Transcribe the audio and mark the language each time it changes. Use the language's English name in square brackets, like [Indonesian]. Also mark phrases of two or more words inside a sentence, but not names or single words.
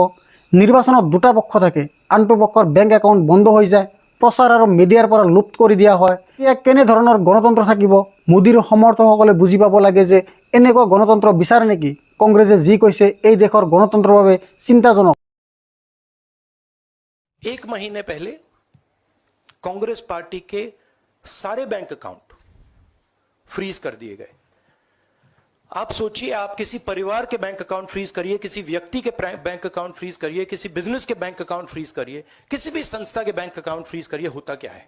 [Assamese] নিৰ্বাচনত দুটা পক্ষ থাকে, আনটো পক্ষৰ [English] bank account [Assamese] বন্ধ হৈ যায়, প্ৰচাৰ আৰু মিডিয়াৰ পৰা লুপ কৰি দিয়া হয়। এতিয়া কেনেধৰণৰ গণতন্ত্ৰ থাকিব? মোদীৰ সমৰ্থকসকলে বুজি পাব লাগে যে এনেকুৱা গণতন্ত্ৰ বিচাৰে নেকি? কংগ্ৰেছে যি কৈছে এই দেশৰ গণতন্ত্ৰৰ বাবে চিন্তাজনক। [Hindi] एक महीने पहले कांग्रेस पार्टी के सारे [English] bank account [Hindi] फ्रीज कर दिए गए। आप सोचिए, आप किसी परिवार के [English] bank account [Hindi] फ्रीज करिए, किसी व्यक्ति के [English] bank account [Hindi] फ्रीज करिए, किसी बिजनेस के [English] bank account [Hindi] फ्रीज करिए, किसी भी संस्था के [English] bank account [Hindi] फ्रीज करिए, होता क्या है?